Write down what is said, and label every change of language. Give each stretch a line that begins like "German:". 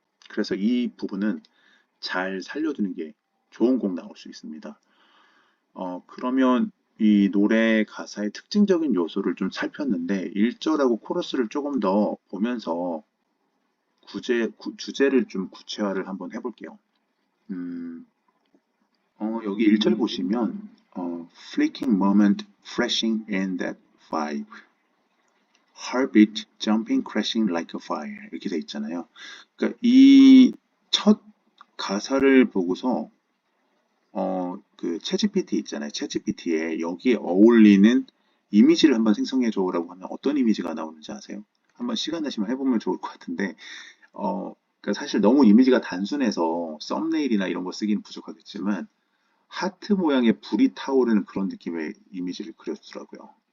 Korean: 그래서 이 부분은 잘 살려두는 게 좋은 곡 나올 수 있습니다. 그러면 이 노래 가사의 특징적인 요소를 좀 살폈는데 1절하고 코러스를 조금 더 보면서 주제를 좀 구체화를 한번 해볼게요. 여기 1절 보시면
English: fleeting moment, flashing in that vibe, heartbeat, jumping, crashing like a fire
Korean: 이렇게 돼 있잖아요. 그러니까 이 첫 가사를 보고서 그 챗GPT 있잖아요. 챗GPT에 여기에 어울리는 이미지를 한번 생성해줘라고 하면 어떤 이미지가 나오는지 아세요? 한번 시간 나시면 해보면 좋을 것 같은데 그러니까 사실 너무 이미지가 단순해서 썸네일이나 이런 거 쓰기는 부족하겠지만 하트 모양의 불이 타오르는 그런 느낌의 이미지를 그렸더라고요.